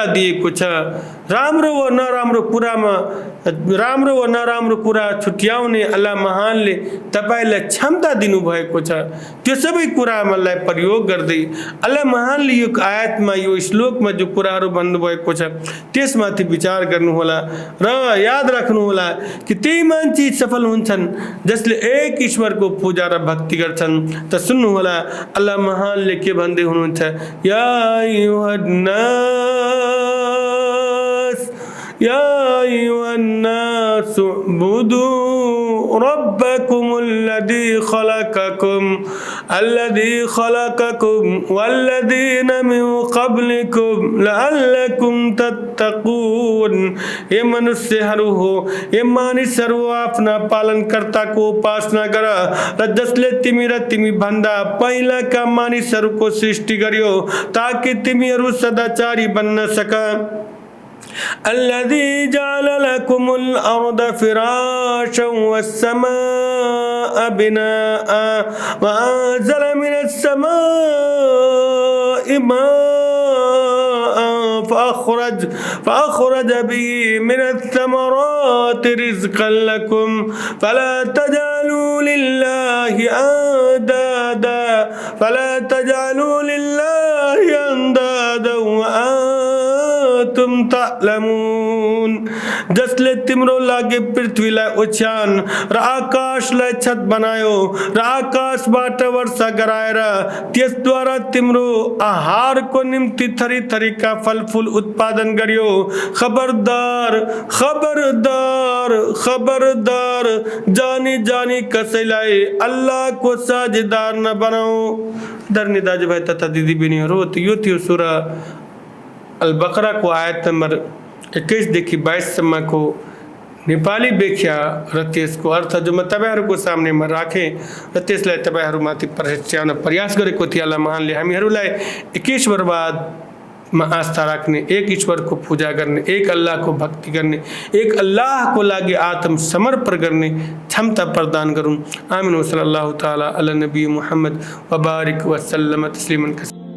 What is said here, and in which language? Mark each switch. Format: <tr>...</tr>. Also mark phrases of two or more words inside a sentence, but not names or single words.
<ne>दिएको छ राम्रो व नराम्रो कुरामा राम्रो व नराम्रो कुरा छुट्याउने अल्लाह महानले तपाईलाई क्षमता दिनु भएको छ त्यो सबै कुरालाई प्रयोग गर्दै अल्लाह महानले यो आयतमा यो श्लोकमा जो कुराहरू भन्नु भएको छ त्यसमाथि विचार गर्नु होला र याद राख्नु होला कि त्यही मान्छे सफल हुन्छन् जसले एक ईश्वरको पूजा र भक्ति गर्छन् त सुन्नु होला अल्लाह महानले के भन्दै हुनुहुन्छ या</ne> <ar>أيها الناس اعبدوا ربكم الذي خلقكم والذين من قبلكم لعلكم</ar> <ne>तत्तक़ून हे मनुष्यहरू हो हे मानिसहरू आफ्ना पालनकर्ताको उपासना गर र जसले तिमी र तिमी भन्दा पहिलाका मानिसहरूको सृष्टि गर्यो ताकि तिमीहरू सदाचारी बन्न सक</ne> <ar>الذي جعل لكم الأرض فراشا والسماء بناء وأنزل من السماء ماء فأخرج به من الثمرات رزقا لكم فلا تجعلوا لله أندادا तुम</ar> <ne>तालमून जसले तिम्रो लागि पृथ्वीलाई ओछ्यान र आकाशलाई छत बनायो र आकाशबाट वर्षा गराएर त्यसद्वारा तिम्रो आहारको निम्ति थरी थरीका फलफुल उत्पादन गर्यो खबरदार खबरदार खबरदार जानी जानी कसैलाई अल्लाहको साझेदार न बनाऊ आदरणीय दाजुभाइ तथा दिदीबहिनीहरू यो थियो सूरा अल बकरा को आयत नंबर 21 देखि 22 सम्मको नेपाली व्याख्या र त्यसको अर्थ जो म तपाईहरुको सामनेमा राखे र त्यसलाई तपाईहरुमाथि प्रश्याउन प्रयास गरेको थिएँ। अल्लाह महानले हामीहरुलाई एक ईश्वरवादमा आस्था राख्ने, एक ईश्वरको पूजा गर्ने, एक अल्लाहको भक्ति गर्ने, एक अल्लाहको लागि आत्मसमर्पण गर्ने क्षमता प्रदान गरून्। आमीन।</ne> <ar>صلى الله تعالى على النبي محمد وبارك وسلم تسليما.</ar>